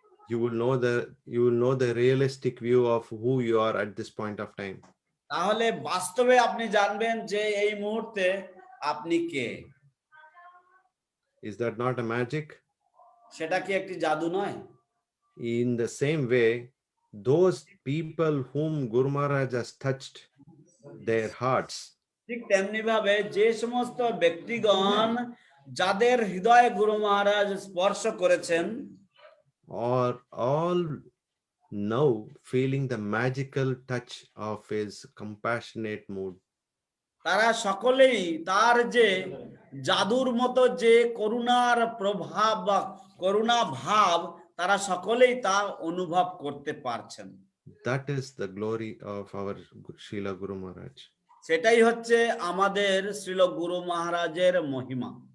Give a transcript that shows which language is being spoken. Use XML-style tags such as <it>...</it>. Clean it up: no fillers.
<en>you will know the realistic view of who you are at this point of time.</en> <bn>তাহলে বাস্তবে আপনি জানবেন যে এই মুহূর্তে আপনি কে।</bn> <en>Is that not a magic?</en> <bn>সেটা কি একটি জাদু নয়?</bn> <en>In the same way, those people whom Guru Maharaj has touched their hearts,</en> <bn>ঠিক তেমনি ভাবে যে সমস্ত ব্যক্তিগণ যাদের হৃদয়ে গুরু মহারাজ স্পর্শ করেছেন</bn> <en>are all now feeling the magical touch of his compassionate mood.</en> <bn>তারা সকলেই তার যে জাদুর মতো যে করুণার প্রভাব বা করুণা ভাব তারা সকলেই তা অনুভব করতে পারছেন।</bn> <en>That is the glory of our Srila Guru Maharaj.</en> <bn>সেটাই হচ্ছে আমাদের শ্রীল গুরু মহারাজের মহিমা।</bn>